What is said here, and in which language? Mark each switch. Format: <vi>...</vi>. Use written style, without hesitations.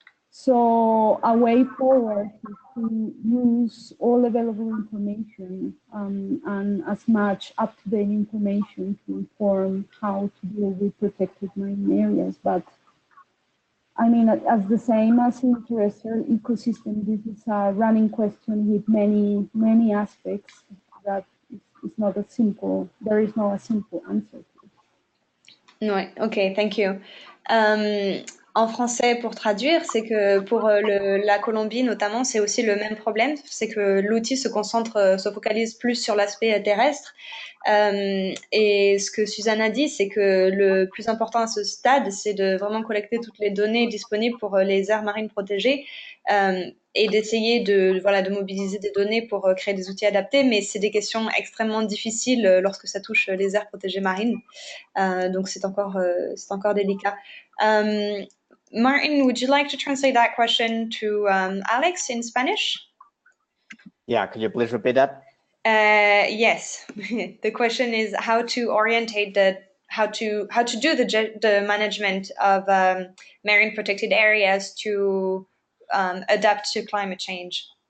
<en>So a way forward is to use all available information and as much up-to-date information to inform how to deal with protected marine areas. But I mean, as the same as in terrestrial ecosystem, this is a running question with many aspects that it's not a simple. There is no a simple answer.</en> <fr>Ouais,</fr> <en>ok, thank you.</en> <fr>En français, pour traduire, c'est que pour la Colombie notamment, c'est aussi le même problème, c'est que l'outil se focalise plus sur l'aspect terrestre. Et ce que Suzanne a dit, c'est que le plus important à ce stade, c'est de vraiment collecter toutes les données disponibles pour les aires marines protégées et d'essayer de mobiliser des données pour créer des outils adaptés. Mais c'est des questions extrêmement difficiles lorsque ça touche les aires protégées marines. Donc c'est encore délicat.</fr> <en>Martin, would you like to translate that question to Alex in Spanish? Yeah, could you please repeat that? Yes. The question is how to orientate how to do the management of marine protected areas to adapt to climate change.</en>